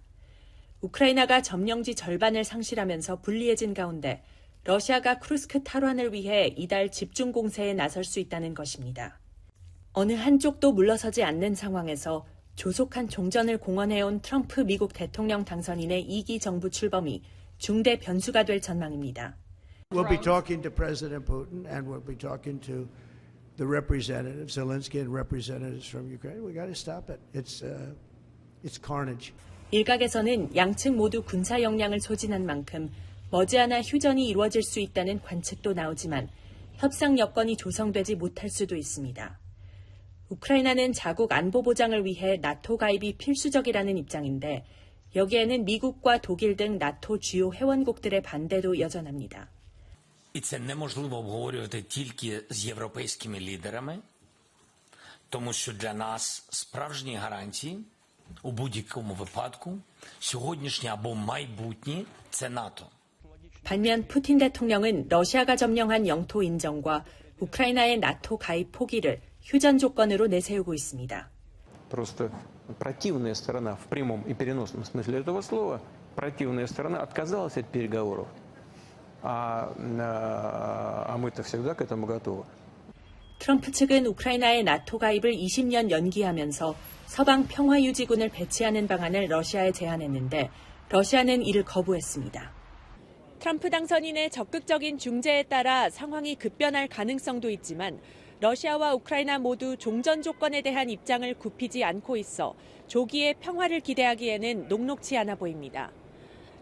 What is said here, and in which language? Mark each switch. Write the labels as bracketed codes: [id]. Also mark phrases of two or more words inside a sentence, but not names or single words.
[ko] 우크라이나가 점령지 절반을 상실하면서 불리해진 가운데 러시아가 크루스크 탈환을 위해 이달 집중 공세에 나설 수 있다는 것입니다. 어느 한쪽도 물러서지 않는 상황에서 조속한 종전을 공언해온 트럼프 미국 대통령 당선인의 2기 정부 출범이 중대 변수가 될 전망입니다. [en] We'll be talking to President Putin and we'll be talking to the representatives, Zelensky and representatives from Ukraine. We got to stop it. It's carnage. [ko] 일각에서는 양측 모두 군사 역량을 소진한 만큼 머지않아 휴전이 이루어질 수 있다는 관측도 나오지만 협상 여건이 조성되지 못할 수도 있습니다. 우크라이나는 자국 안보 보장을 위해 나토 가입이 필수적이라는 입장인데 여기에는 미국과 독일 등 나토 주요 회원국들의 반대도 여전합니다. [uk] І це неможливо обговорювати тільки з європейськими лідерами, тому що для нас справжні гарантії у будь-якому випадку сьогоднішнє або майбутнє – це НАТО. [ko] 반면 푸틴 대통령은 러시아가 점령한 영토 인정과 우크라이나의 나토 가입 포기를 휴전 조건으로 내세우고 있습니다. [ru] Просто противная сторона в прямом и переносном смысле этого слова, противная сторона отказалась от переговоров, а мы-то всегда к этому готовы. [ko] 트럼프 측은 우크라이나의 나토 가입을 20년 연기하면서 서방 평화유지군을 배치하는 방안을 러시아에 제안했는데 러시아는 이를 거부했습니다. 트럼프 당선인의 적극적인 중재에 따라 상황이 급변할 가능성도 있지만 러시아와 우크라이나 모두 종전 조건에 대한 입장을 굽히지 않고 있어 조기의 평화를 기대하기에는 녹록지 않아 보입니다.